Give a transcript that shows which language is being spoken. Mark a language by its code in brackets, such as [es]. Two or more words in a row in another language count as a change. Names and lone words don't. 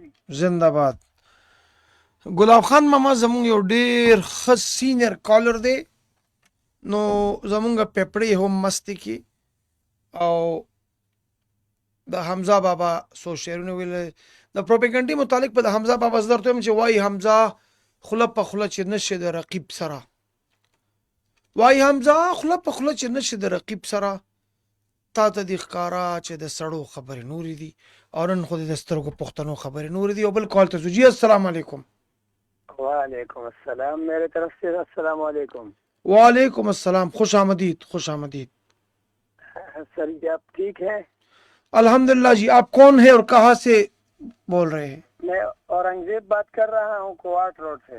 [ps] زنده باد ګلاب خان ماما زمونږ یو ډیر ښه [en] senior caller [ps] دی نو زمونږ پیپړې هم مستې کې او د حمزه بابا سو شعرونه ویل د پروپاګاندا متعلق په د حمزه بابا زه درته وایم چې وای حمزه خوله په خوله چې نشي د رقیب سره وای حمزه خوله په خوله چې نشي د رقیب سره تا ته د ښکارا چې د سړو خبرې نورې دي او نن خو د سترګو پښتنو خبرې نورې دي او بل کال ته ځو جی [ar] السلام علیکم وعلیکم السلام [ur] میرے طرف سے [ar] السلام علیکم وعلیکم السلام [ur] خوش آمدید خوش آمدید سر جی آپ ٹھیک ہیں الحمدللہ جی آپ کون ہیں اور کہاں سے بول رہے ہیں میں اورنگزیب بات کر رہا ہوں کوارٹ روڈ سے